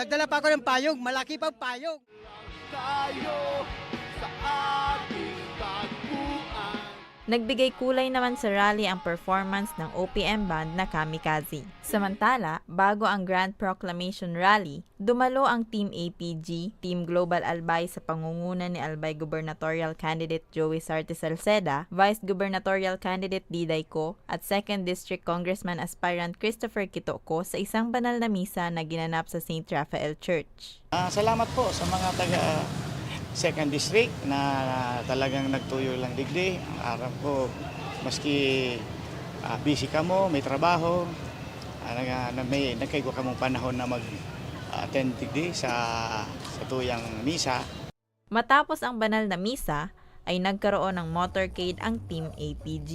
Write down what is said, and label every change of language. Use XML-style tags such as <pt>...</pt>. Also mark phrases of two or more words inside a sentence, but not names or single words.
<tl>Dagdala pa ako ng payong, malaki pang payong. Tayo sa ating tagpuan. Nagbigay kulay naman sa rally ang performance ng</tl> <en>OPM band</en> <tl>na Kamikaze. Samantala, bago ang Grand Proclamation Rally, dumalo ang Team APG, Team Global Albay sa pangunguna ni Albay</tl> <en>Gubernatorial Candidate</en> <tl>Joey Sarte Salceda,</tl> <en>Vice Gubernatorial Candidate</en> <tl>Diday Co, at 2nd District</tl> <en>Congressman Aspirant</en> <tl>Christopher Kitoko sa isang banal na misa na ginanap sa St. Raphael Church.</tl> <bik>Salamat po sa mga taga 2nd District na talagang nagtuyo lang digdi. Ang araw ko, maski busy ka mo, may trabaho, nagkaigo ka mong panahon na mag-attend digdi sa tuyang misa.</bik> <tl>Matapos ang banal na misa, ay nagkaroon ng motorcade ang Team APG.</tl>